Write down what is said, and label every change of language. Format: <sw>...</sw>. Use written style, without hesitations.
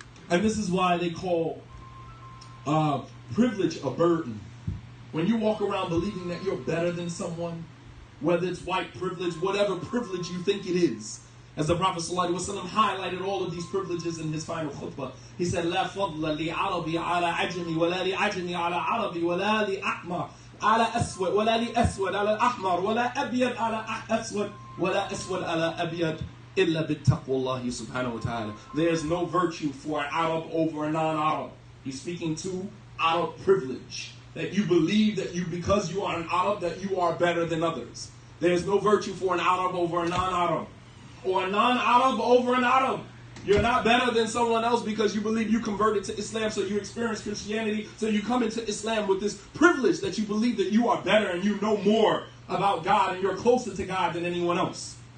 <en>And this is why they call privilege a burden. When you walk around believing that you're better than someone, whether it's white privilege, whatever privilege you think it is. As the Prophet ﷺ highlighted all of these privileges in his final khutbah. He said,</en> <ar>لا فضل لعربي على عجمي ولا لعجمي على عربي ولا لأحمر على أسود ولا لأسود على أحمر ولا أبيض على أسود ولا أسود على أبيض إلا بالتقوى الله سبحانه وتعالى.</ar> <en>There's no virtue for an Arab over a non-Arab. He's speaking to Arab privilege. That you believe that because you are an Arab, that you are better than others. There's no virtue for an Arab over a non-Arab. Or a non-Arab over an Arab. You're not better than someone else because you believe you converted to Islam, so you experience Christianity, so you come into Islam with this privilege that you believe that you are better and you know more about God and you're closer to God than anyone else.</en>